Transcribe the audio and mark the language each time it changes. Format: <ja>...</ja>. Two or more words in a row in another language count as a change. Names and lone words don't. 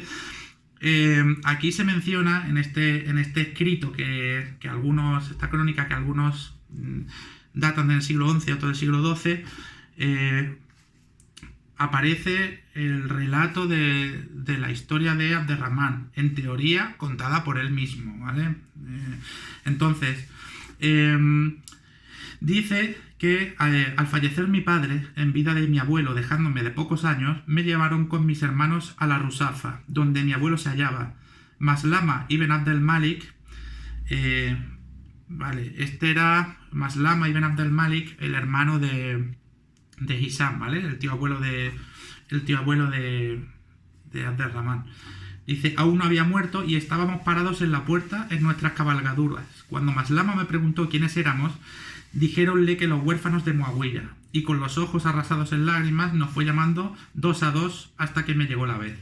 <es>Aquí se menciona en este escrito que algunos, esta crónica que algunos datan del siglo XI, otros del siglo XII, aparece el relato de la historia de Abderrahman, en teoría contada por él mismo, ¿vale? Entonces, dice que al fallecer mi padre, en vida de mi abuelo, dejándome de pocos años, me llevaron con mis hermanos a la Rusafa, donde mi abuelo se hallaba. Maslama ibn Abd al-Malik, vale, este era Maslama ibn Abd al-Malik, el hermano de Hisham, ¿vale? El tío abuelo de Abderrahman. Dice, aún no había muerto y estábamos parados en la puerta en nuestras cabalgaduras. Cuando Maslama me preguntó quiénes éramos, dijéronle que los huérfanos de Muawiyah, y con los ojos arrasados en lágrimas nos fue llamando 2 a 2 hasta que me llegó la vez.</es>